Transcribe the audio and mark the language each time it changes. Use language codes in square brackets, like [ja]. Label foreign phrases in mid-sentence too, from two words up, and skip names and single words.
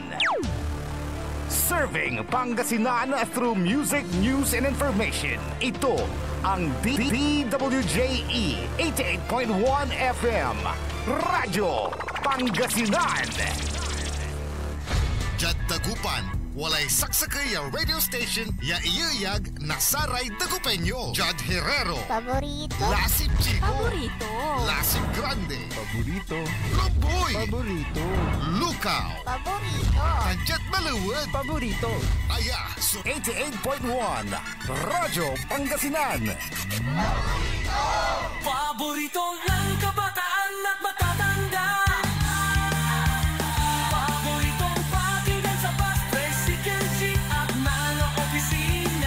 [en] Serving Pangasinan through music, news, and information. [tl] Ito ang DWJE 88.1 FM. Radyo Pangasinan. [pag] Jad Dagupan, walay saksakay a [en] radio station [pag] ya iyayag na Saray Dagupeño. Jad Herrero, Paborito. Lasip Chico, Paborito. Lasip Grande, Paborito. Lomboy, Paborito. Lukaw, Paborito. Kanjet Maluwad, Paborito. Aya, so 88.1 Radyo Pangasinan. [tl] Paborito ng kabataan at matatanda. Paboritong pakinggan sa bus, tricycle, jeep at mga opisina.